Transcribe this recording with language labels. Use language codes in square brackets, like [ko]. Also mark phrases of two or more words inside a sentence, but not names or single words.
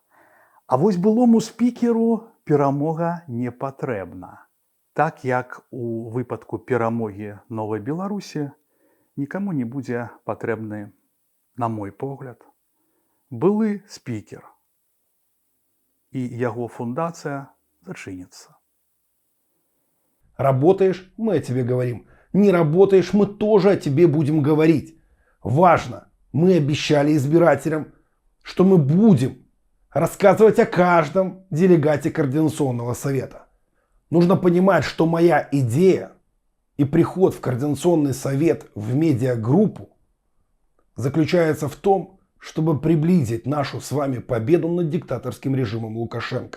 [be] А вось былому спікеру перамога не патрэбна. Так як у выпадку перамогі новай Беларусі нікаму не будзе патрэбны, на мой погляд, былы спікер. І яго фундацыя зачынится. [ru] Работаешь, мы о тебе говорим. Не работаешь, мы тоже о тебе будем говорить. Важно, мы обещали избирателям, что мы будем рассказывать о каждом делегате Координационного совета. Нужно понимать, что моя идея и приход в Координационный совет в медиагруппу заключается в том, чтобы приблизить нашу с вами победу над диктаторским режимом Лукашенко.